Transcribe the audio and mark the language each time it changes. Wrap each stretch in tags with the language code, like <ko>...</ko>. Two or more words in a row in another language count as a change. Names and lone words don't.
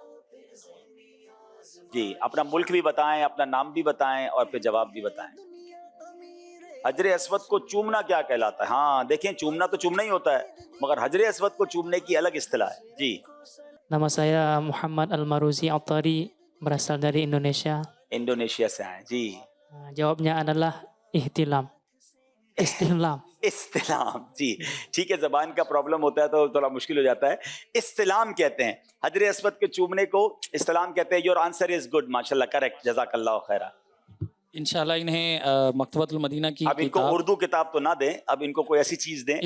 <ur>جی اپنا ملک بھی بتائیں, اپنا نام بھی بتائیں اور پھر جواب بھی بتائیں. حجر اسود کو چومنا کیا کہلاتا ہے؟ ہاں دیکھیں چومنا تو چومنا ہی ہوتا ہے, مگر حجر اسود کو چومنے کی الگ اصطلاح ہے. جی</ur> <id>Nama saya Muhammad Almaruzi Altari, berasal dari Indonesia.</id> <ur>انڈونیشیا سے آئے. جی</ur> <id>Jawabnya adalah ihtilam. Istihlam.</id> <ur>استلام. جی ٹھیک ہے, زبان کا پرابلم ہوتا ہے تو تھوڑا مشکل ہو جاتا ہے. استلام کہتے ہیں حجر اسود کے چومنے کو, استلام کہتے ہیں.</ur> <en>your answer is good ماشاءاللہ, correct,</en> <ar>جزاک اللہ خیرہ.</ar> <ur>انشاءاللہ انہیں مکتبۃ المدینہ کی اب ان کو کتاب, اردو کتاب تو نہ دیں, اب ان کو کوئی ایسی چیز دیں.</ur>